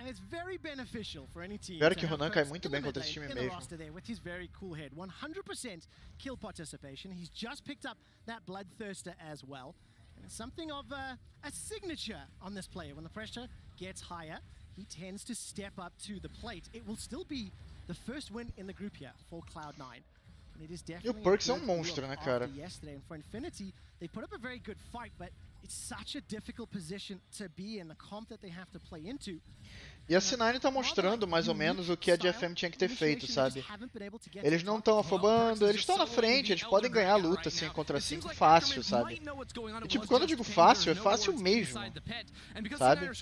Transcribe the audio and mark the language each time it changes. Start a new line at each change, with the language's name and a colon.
Portuguese: Espero que Runan cai muito bem contra esse time mesmo.
English: With his very cool head, 100% kill participation. He's just picked up that Bloodthirster as well. And it's something of a signature on this player. When the pressure gets higher, he tends to step up to the plate. It will still be the first win in the group here for Cloud9. And it is definitely
Portuguese: e o Perks é monstro, né, cara?
English: Yesterday, and for Infinity, they put up a very good fight, but it's such a difficult position to be in, the comp that they have to play into.
Portuguese: E a C9 tá mostrando mais ou menos o que a GFM tinha que ter feito, sabe? Eles não estão afobando, eles estão na frente, eles podem ganhar a luta assim contra 5 fácil, sabe? E tipo, quando eu digo fácil, é fácil mesmo, sabe?